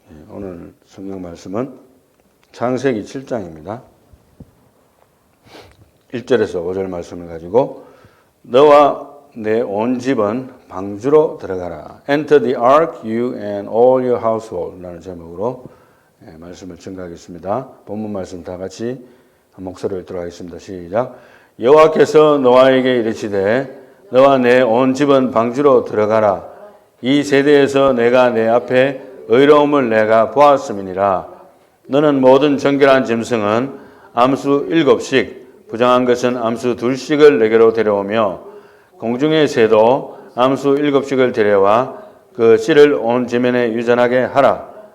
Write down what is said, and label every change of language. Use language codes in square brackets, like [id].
[ko] 오늘 성경 말씀은 창세기 7장입니다. 1절에서 5절 말씀을 가지고 너와 내 온 집은 방주로 들어가라. [en] Enter the ark, you and all your household [ko] 라는 제목으로 말씀을 증거하겠습니다. 본문 말씀 다 같이 한 목소리를 들어가겠습니다. 시작. 여호와께서 노아에게 이르시되 너와 내 온 집은 방주로 들어가라. 이 세대에서 내가 내 앞에 의로움을 내가 보았음이니라. 너는 모든 정결한 짐승은 암수 7씩 부정한 것은 암수 2씩을 내게로 데려오며 공중의 새도 암수 7씩을 데려와 그 씨를 온 지면에 유전하게 하라.